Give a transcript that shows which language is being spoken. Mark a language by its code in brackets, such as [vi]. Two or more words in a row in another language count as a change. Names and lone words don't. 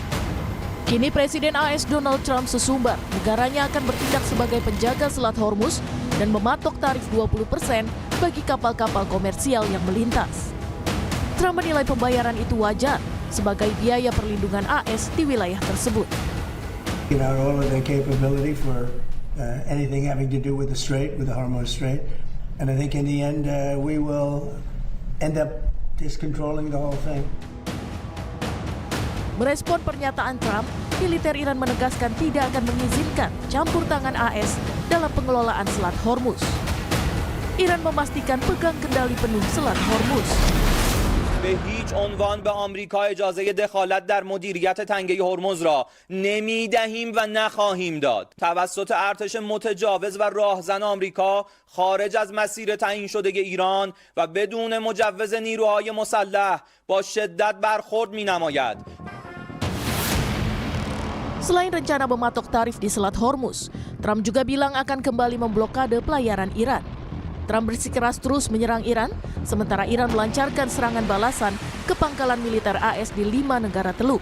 [id] Kini Presiden AS Donald Trump sesumbar negaranya akan bertindak sebagai penjaga Selat Hormuz dan mematok tarif 20% bagi kapal-kapal komersial yang melintas. Trump menilai pembayaran itu wajar sebagai biaya perlindungan AS di wilayah tersebut. [en] All of their capability for anything having to do with the Strait, with the Hormuz Strait, and I think in the end we will end up just controlling the whole thing. [id] Merespon pernyataan Trump, militer Iran menegaskan tidak akan mengizinkan campur tangan AS dalam pengelolaan Selat Hormuz. Iran memastikan pegang kendali penuh Selat Hormuz. [fa] به هیچ عنوان به آمریکا اجازه دخالت در مدیریت تنگه هرمز را نمیدهیم و نخواهیم داد. توسط ارتش متجاوز و راهزن آمریکا خارج از مسیر تعیین شده ایران و بدون مجوز نیروهای مسلح با شدت برخورد می‌نماید. [id] Selain rencana mematok tarif di Selat Hormuz, Trump juga bilang akan kembali memblokade pelayaran Iran. Trump bersikeras terus menyerang Iran, sementara Iran melancarkan serangan balasan ke pangkalan militer AS di 5 negara Teluk.